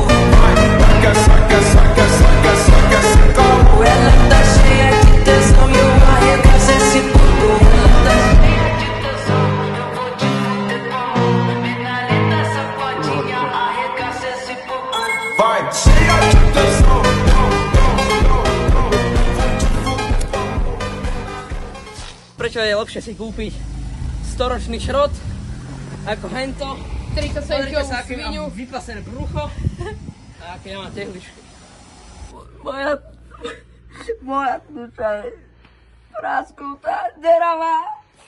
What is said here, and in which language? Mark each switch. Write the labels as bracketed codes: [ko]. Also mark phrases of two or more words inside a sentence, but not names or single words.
[pt] Quer se calma. Ela tá cheia de tesão e o arregaço esse corpo. Ela tá cheia de tesão, eu vou te fuder com amor. Menina safadinha, arregaça esse corpo. Vai, cheia de tesão. [sk] Prečo je lepšie si kúpiť storočný šrot ako hento? 37 svinu. Vypasené brucho a aké ja mám tehličky. Moja duša je prasknutá, deravá.